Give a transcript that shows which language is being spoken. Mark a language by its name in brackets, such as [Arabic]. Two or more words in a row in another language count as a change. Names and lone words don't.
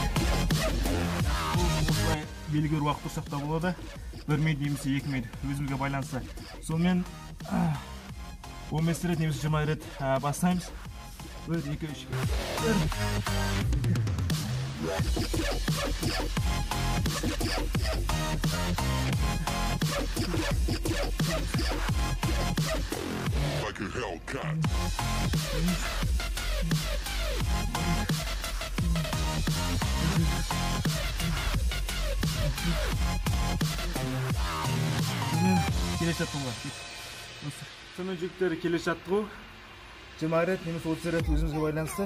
[Kazakh] Осылай белгілі бір уақыт тұрсақ та болады. 1 минут немесе 2 минут өзімізге байланысты. Сонымен 15 рет немесе 20 рет бастаймыз. 1, 2, 3, [English] like a Hellcat. [Kazakh] Келе жаттығуға. Сонымен жігіттері келе жаттығу. 20 рет немесе 30 рет өзімізге байланысты.